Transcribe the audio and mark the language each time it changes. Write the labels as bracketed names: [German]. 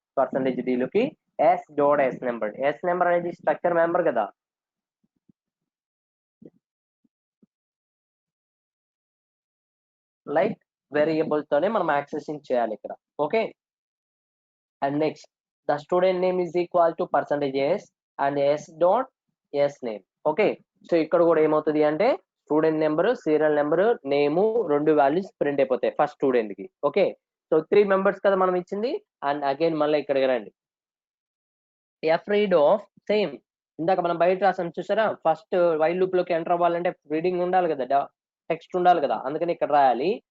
[Telugu] %d లోకి S dot yes number. Yes number అనేది structure member కదా. లైక్ వేరియబుల్ తోనే మనం యాక్సెసింగ్ చేయాలి ఇక్కడ. Okay. And next [English] the student name is equal to percentage s and s dot s name. [Telugu] Okay, so ఇక్కడ కూడా ఏమవుతుంది అంటే స్టూడెంట్ నెంబర్, సీరియల్ నెంబర్, నేము, రెండు వాల్యూస్ ప్రింట్ అయిపోతాయి ఫస్ట్ స్టూడెంట్ కి. ఓకే, సో 3 మెంబర్స్ కదా మనం ఇచ్చింది. అండ్ అగైన్ మళ్ళీ ఇక్కడికి రండి. ఎఫ్ రీడ్ ఆఫ్ సేమ్ ఇందాక మనం బయట రాసాం చూసారా, ఫస్ట్ వైల్ లూప్ లోకి ఎంటర్ అవ్వాలంటే రీడింగ్ ఉండాలి కదా, టెక్స్ట్ ఉండాలి కదా, అందుకని ఇక్కడ రాయాలి.